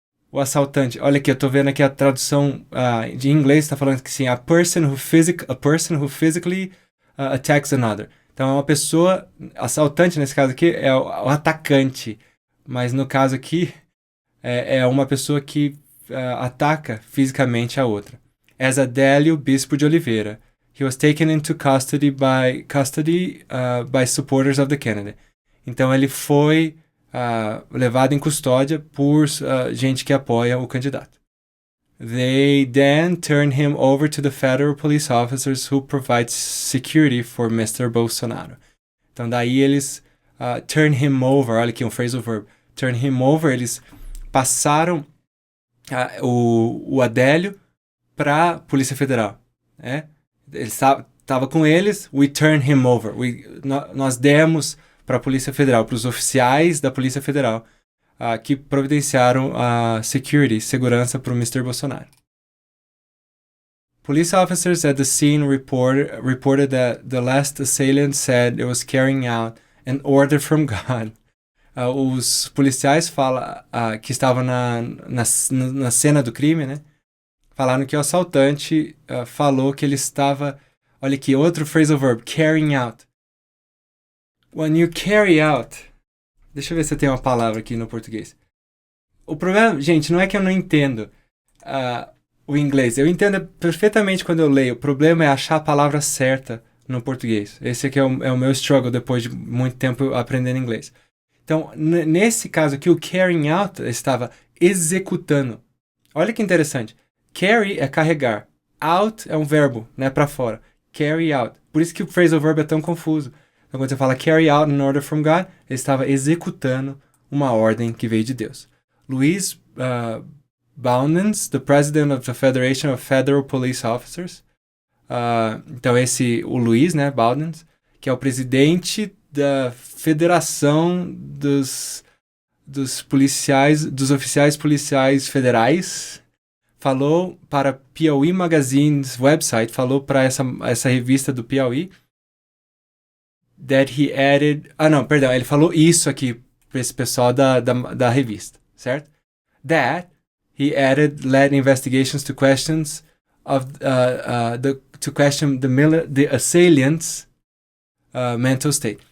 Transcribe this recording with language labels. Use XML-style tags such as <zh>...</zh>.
<pt>O assaltante, olha aqui, eu tô vendo aqui a tradução de inglês, tá falando que sim,</pt> <en>a person who physically attacks another.</en> <pt>Então é uma pessoa, assaltante nesse caso aqui é o atacante, mas no caso aqui é uma pessoa que ataca fisicamente a outra.</pt> <en>As Adélio Bispo de Oliveira, he was taken into custody by supporters of the candidate.</en> <pt>Então ele foi levado em custódia por gente que apoia o candidato.</pt> <en>They then turned him over to the federal police officers who provide security for Mr. Bolsonaro.</en> <pt>Então daí eles</pt> <en>turn him over,</en> <pt>olha aqui um phrasal verb, turn him over, eles passaram o Adélio para a Polícia Federal. Ele estava com eles,</pt> <en>we turned him over,</en> <pt>nós demos para a Polícia Federal, para os oficiais da Polícia Federal, que providenciaram a segurança para o Mr. Bolsonaro.</pt> <en>Police officers at the scene reported that the last assailant said it was carrying out an order from God.</en> <pt>Os policiais que estavam na cena do crime, né, falaram que o assaltante falou que ele estava, olha aqui, outro phrasal verb, carrying out.</pt> <en>When you carry out...</en> <pt>Deixa eu ver se eu tenho uma palavra aqui no português. O problema, gente, não é que eu não entendo o inglês. Eu entendo perfeitamente quando eu leio. O problema é achar a palavra certa no português. Esse aqui é o meu struggle depois de muito tempo aprendendo inglês. Então, nesse caso aqui, o carrying out estava executando. Olha que interessante. Carry é carregar. Out é um verbo, né, para fora. Carry out. Por isso que o phrasal verb é tão confuso. Então, quando você fala</pt> <en>carry out an order from God,</en> <pt>ele estava executando uma ordem que veio de Deus.</pt> <en>Luiz Boundens, the president of the Federation of Federal Police Officers.</en> <pt>Então, o Luiz, né, Boundens, que é o presidente da Federação dos policiais, dos oficiais policiais federais, falou para Piauí Magazine's website, falou para essa revista do Piauí,</pt> <en>that he added...</en> <pt>ele falou isso aqui para esse pessoal da revista, certo?</pt> <en>That he led investigations to questions to question the assailants' mental state.</en>